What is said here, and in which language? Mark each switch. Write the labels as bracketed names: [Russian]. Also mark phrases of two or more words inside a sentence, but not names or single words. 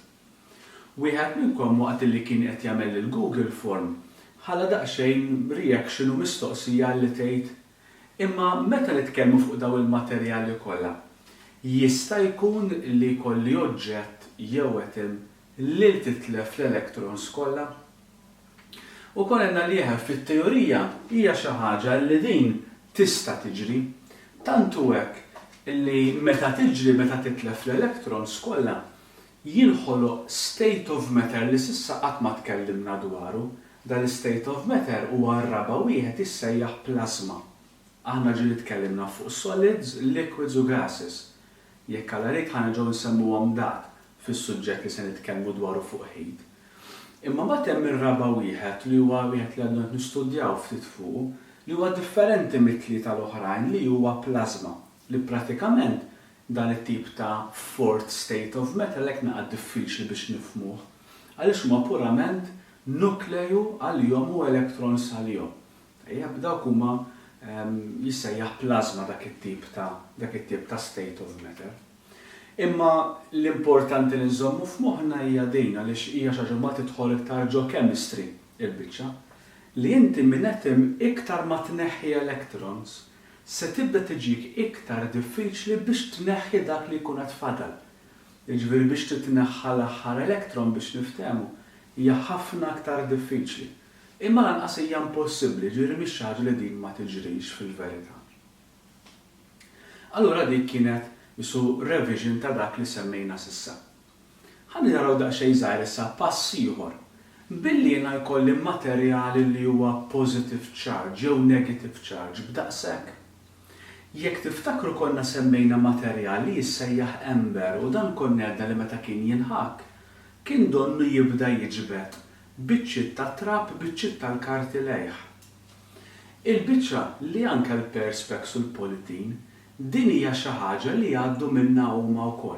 [Maltese] Wieħed minnkom waqt li kien qed jagħmel il-Google Form ħalla daqsxejn reaction u mistoqsija li tgħid imma meta nitkellmu fuq daw il-materjali kollha jista' jkun li jkolli oġġett jew etem li titlef l-electrons kollha. U konna li fit-teorija hija xi ħaġa li din tista' tiġri tantu hekk illi meta tiġri meta titlef l-electrons kollha jinħoloq [English] state of matter [Maltese] li s'issa qatt ma tkellimna dwaru. Dal- [English] state of matter [Maltese] huwa r-raba wieħed issejjaħ plasma. Aħna ġieli tkellimna fuq [English] solids, liquids [Maltese] u gases. Jekk għal ħanerġgħu nsemmuhom dak fis-suġġett li se nitkellmu dwaru fuq heat. Imma mbagħad hemm ir-raba wieħed li huwa wieħed li għadna nistudjaw ftit fuq li huwa differenti mit-tlieta l-oħrajn li huwa plasma li prattikament dan it-tip ta' [English] fourth state of matter [Maltese] lek naqgħad diffiċli biex nifhmuh. Għaliex huma purament nukleju għalihom u electrons għalihom. Dawk huma jissejjaħ plasma dak it-tip ta' [English] state of matter. [Maltese] Imma l-importanti li nżommu f'moħħna hija din għaliex hija xi ħaġa ma tidħol iktar ġo chemistry il-biċċa li inti minn hemm iktar ma tneħħi electrons se tibda tiġik iktar diffiċli biex tneħħi dak li jkun qed fadal. Jiġifieri biex titneħħa l-aħħar elektron biex niftehmu hija ħafna aktar diffiċli. Imma lanqas hija impossibbli, ġifieri mhix xi ħaġa li din ma tiġrix fil-verità. Allura dik kienet jisu revision ta' dak li semmejna s'issa. Ħalli naraw daqsxejn żgħir issa pass ieħor. Billi jiena jkolli materjali li huwa [English] positive charge [Maltese] jew [English] negative charge [Maltese] b'daqshekk. Jekk tiftakru konna semmejna materjali jissejjaħ ember u dan konna għedna li meta kien jinħak, kien donnu jibda jiġbed biċċiet ta' trab biċċiet tal-karti lejħ. Il-biċċa li anke l-perspex u l-politin din hija xi ħaġa li għaddu minnha huma wkoll.